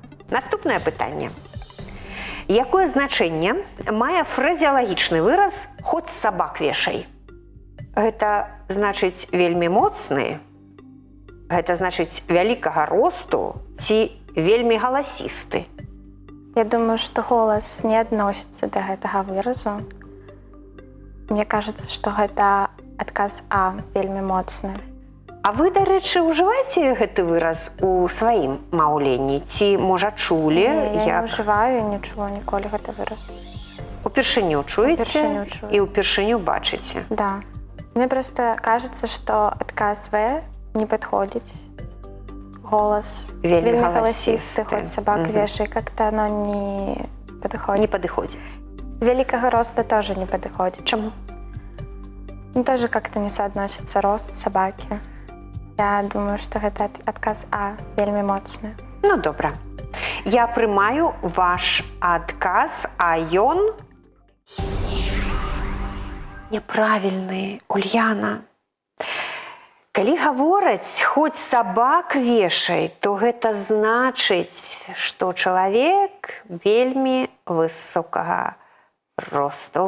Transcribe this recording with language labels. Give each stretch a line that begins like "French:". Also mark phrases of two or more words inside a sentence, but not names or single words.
Belarusian: Наступнае пытанне. Якое значэнне мае фразеалагічны выраз «хоць сабак вешай»? Гэта значыць вельмі моцны, гэта значыць вялікага росту ці вельмі галасісты.
Russian: Я думаю, что голос не относится до
Belarusian: гэтага выразу.
Russian: Мне кажется, что
Belarusian: гэта адказ А вельмі моцны. А вы, дарэчы, ўжываеце гэты выраз у сваім маўленні? Ці, можа, чулі? Не, я не ўжываю, не чула ніколі гэты выраз. Упершыню чуеце Упершыню чую. і ўпершыню бачыце.
Russian: Да. Мне просто кажется, что отказ В не подходит. Голос
Belarusian: Вельмі
Russian: голосистый, голосистый. хоть собака вешай, как-то оно не подходит.
Belarusian: Не падыходзіць.
Russian: Великого роста тоже не подходит.
Belarusian: Чаму?
Russian: Ну, тоже как-то не соотносится рост собаки. Я думаю, что это отказ А
Belarusian: вельмі моцны. Ну, добра. Я прымаю ваш адказ, а ён няправільны, Ульяна. Калі гавораць «хоць сабак вешай», то гэта значыць, што чалавек вельмі высокага росту.